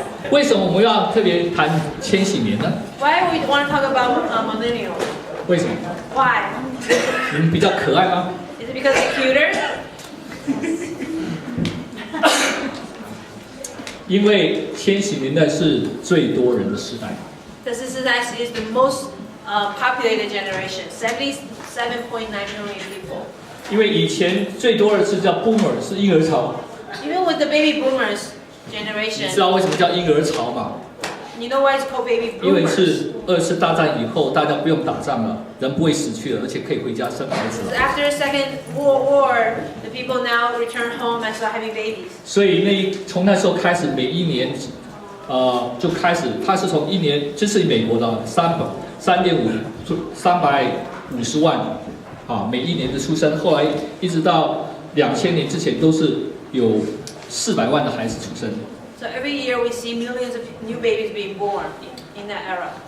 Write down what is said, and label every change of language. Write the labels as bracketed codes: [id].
[zh] 为什么我们要特别谈千禧年呢？ [en] Why we want to talk about millennials? [zh] 为什么？ [en] Why? [zh] 你们比较可爱吗？ [en] Is it because they're cuter? [zh] 因为千禧年代是最多人的时代。 [en] This is actually the most populated generation, 77.9 million people. [zh] 因为以前最多的是叫 Boomer， 是婴儿潮。 [en] Even with the baby boomers [zh] 你 [en] generation, [zh] 知道为什么叫婴儿潮吗？ [en] you know why it's called baby [zh] 因为 [en] boomers? [zh] 是2次大战以后，大家不用打仗了，人不会死去了，而且可以回家生孩子了。 [en] After the Second World War, the people now return home and start having babies. [zh] 所以从那时候开始，每一年，就开始，它是从1年，这是美国的350万，每一年的出生，后来一直到2000年之前都是有400万的孩子出生。 [en] So every year we see millions of new babies being born in that era.